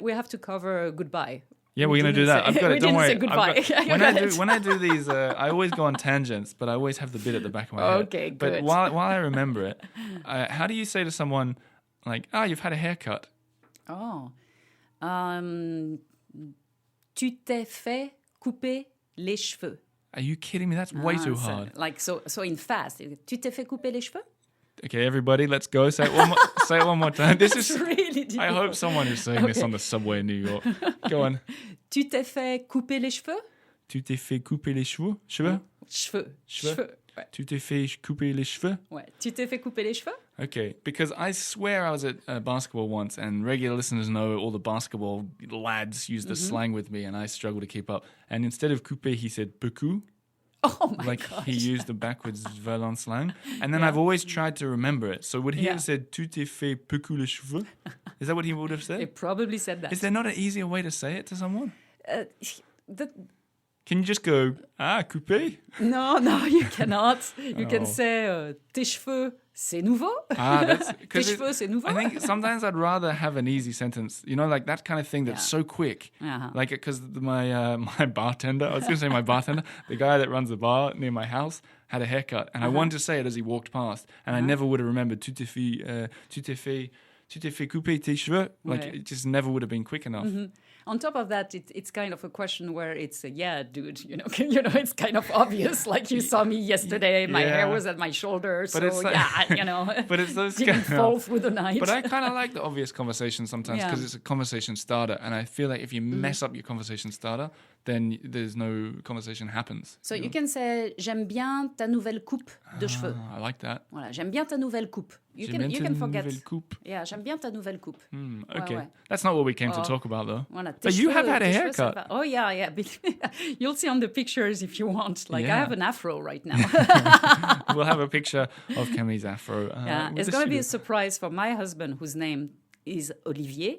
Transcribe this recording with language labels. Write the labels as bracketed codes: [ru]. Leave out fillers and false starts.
[en] We have to cover goodbye. Yeah, we're going to do that. I've got it. Don't worry. Say goodbye. When I do these, I always go on tangents, but I always have the bit at the back of my head. Okay, good. But while I remember it, how do you say to someone like, "Oh, you've had a haircut"? Oh. [fr] Tu t'es fait couper les cheveux. [en] Are you kidding me? That's way too hard. So in fast. [fr] Tu t'es fait couper les cheveux? [en] Okay, everybody, let's go. Say it one more time. This is really difficult. I hope someone is saying this on the subway in New York. Go on. [fr] Tu t'es fait couper les cheveux? Tu t'es fait couper les cheveux? Cheveux? Cheveux. Ouais. Tu t'es fait couper les cheveux? Ouais. Tu t'es fait couper les cheveux? [en] Okay, because I swear I was at basketball once, and regular listeners know all the basketball lads use the slang with me, and I struggle to keep up. And instead of couper, he said beaucoup. Oh my like gosh. he used the backwards Verlan slang. And then I've always tried to remember it. So would he have said, [fr] tu t'es fait beaucoup les cheveux? [en] Is that what he would have said? He probably said that. Is there not an easier way to say it to someone? Can you just go, coupé? No, you cannot. You can say, [fr] tes cheveux, c'est nouveau. Tes cheveux, c'est nouveau. [en] I think sometimes I'd rather have an easy sentence, like that kind of thing that's so quick. Uh-huh. Like, because my bartender, I was going to say my bartender, the guy that runs the bar near my house, had a haircut. And I wanted to say it as he walked past. And I never would have remembered, [fr] tu t'es fait couper tes cheveux. [en] Like, it just never would have been quick enough. Mm-hmm. On top of that, it's kind of a question where it's, dude, it's kind of obvious. Like you saw me yesterday, my hair was at my shoulder, so But it's those didn't fall through the night. But I kind of like the obvious conversation sometimes because it's a conversation starter. And I feel like if you mess up your conversation starter, then there's no conversation happens. So you can say, [fr] j'aime bien ta nouvelle coupe de cheveux. [en] I like that. [fr] Voilà, j'aime bien ta nouvelle coupe. [en] You can forget. [fr] Coupe. [en] Yeah, [fr] j'aime bien ta nouvelle coupe. [en] Okay. [fr] Ouais. [en] That's not what we came to talk about, though. [fr] Voilà, [en] but you have had a haircut. Oh, yeah. You'll see on the pictures if you want. Like, I have an afro right now. We'll have a picture of Camille's afro. It's going to be a surprise for my husband, whose name is Olivier.